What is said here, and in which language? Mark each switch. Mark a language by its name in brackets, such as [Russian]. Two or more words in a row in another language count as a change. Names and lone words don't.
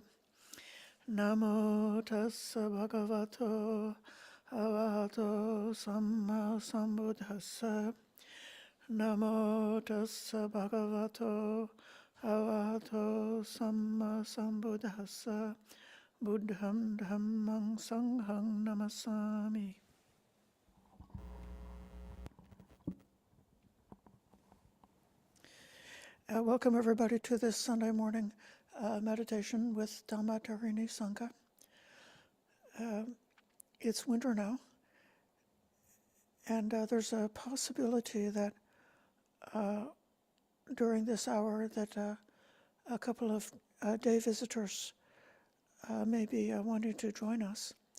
[Pali] Namo tassa bhagavato arahato samma sambuddhassa. Namo tassa bhagavato arahato samma sambuddhassa. Buddham dhammang sanghang namasami. [English] Welcome everybody to this Sunday morning meditation with Dhamma Tarini Sangha. It's winter now, and there's a possibility that during this hour that a couple of day visitors may be wanting to join us.